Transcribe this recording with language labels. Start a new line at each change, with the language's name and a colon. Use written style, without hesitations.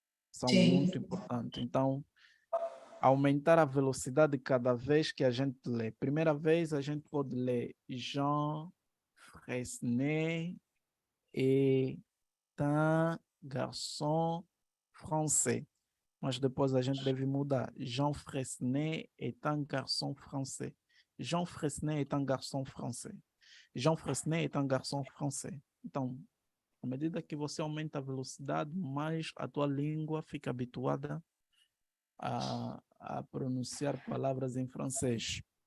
Portuguese: São muito importantes. Então, aumentar a velocidade cada vez que a gente lê. Primeira vez, a gente pode ler
French: Jean Fresnay est un garçon français.
Portuguese: Mas depois a gente deve mudar.
French: Jean Fresnay est un garçon français. Jean Fresnay est un garçon français. Jean Fresnay est un garçon français.
Portuguese: Então, à medida que você aumenta a velocidade, mais a tua língua fica habituada a pronunciar palavras em francês.